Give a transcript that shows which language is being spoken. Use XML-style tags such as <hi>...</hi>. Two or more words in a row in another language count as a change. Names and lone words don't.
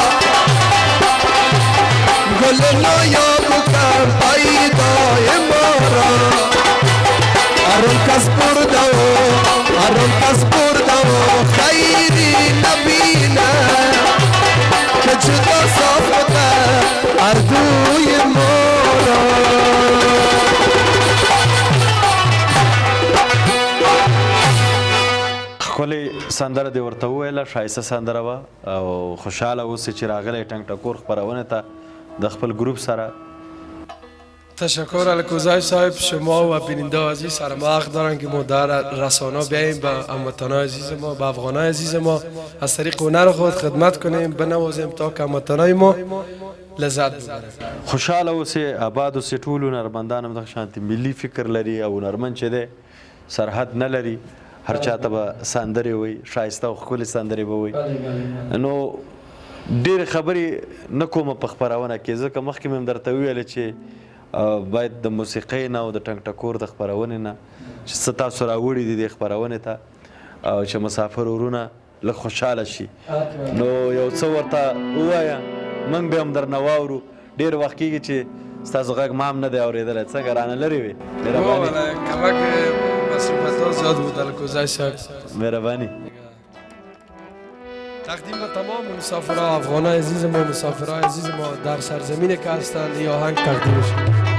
<fa>گل نایا بکن پیدای ما را ارم کس برده ارم کس برده خیری نبینه که جدا ساخته هر دوی ما را</fa> <ps>خولي سندره دی ورته وویله ښایسته سندره وه او خوشحاله اوسې چې راغلی ټنګ ټکور خپرونې ته د خپل گروپ سره.</ps> <fa>تشکر الکوزای صاحب، شما و بیننده عزیز سرمحق دارن که ما در رسانه بیاییم به هموطنان عزیز ما، به افغانان عزیز ما از طریق هنر خود خدمت کنیم، بنوازیم تا که هموطنان ما لذت ببرن.</fa> <ps>خوشحاله اوسې، آباد اوسې. ټول هنرمندان هم دغه شانتي ملي فکر لري او هنرمند چې دی سرحد نه لري، هر چاته به سندرې وایي، ښایسته او ښکلې سندرې به وایي. نو ډېرې خبرې نه کومه په خپرونه کې، ځکه مخکې مې هم درته وویلې چې باید د موسیقۍ نه او د ټنګ ټکور د خپرونې نه چې څه تاسو راوړي دي دې خپرونې ته او چې مسافر ورونه لږ خوشحاله شي، نو یو څه ورته ووایه، موږ به هم درنه واورو. ډېر وخت کېږي چې ستاسو غږ ما هم نه دی اورېدلی، څنګه رانه لرې وې؟</ps> <fa>کمک مصروفیت‌ها زیاد بود الکوزای صاحب. مهرباني. تقدیم به تمام مسافرها، افغانان عزیز ما، مسافرهای عزیز ما در سرزمینی که هستند، این آهنگ تقدیم شد.</fa>